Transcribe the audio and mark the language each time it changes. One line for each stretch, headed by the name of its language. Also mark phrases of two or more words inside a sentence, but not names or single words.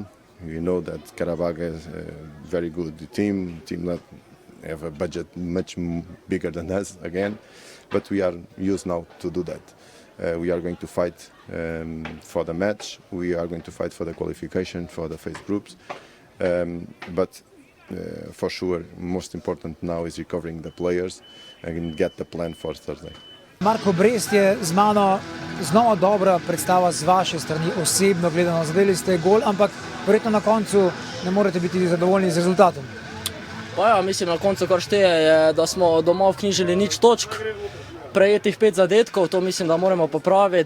English: You know that Karabakh is a very good team that have a budget much bigger than us again, but we are used now to do that. We are going to fight for the match. We are going to fight for the qualification for the phase groups, but for sure, most important now is recovering the players and get the plan for Thursday.
Slovenian: Marko, Brest je z mano znova dobra predstava z vaše strani, osebno gledano. Zadeli ste gol, ampak verjetno na koncu ne morete biti zadovoljni z rezultatom. Pa ja, mislim, na koncu kar šteje je, da smo doma vknjižili 0 točk, prejetih 5 zadetkov, to mislim, da moramo popraviti.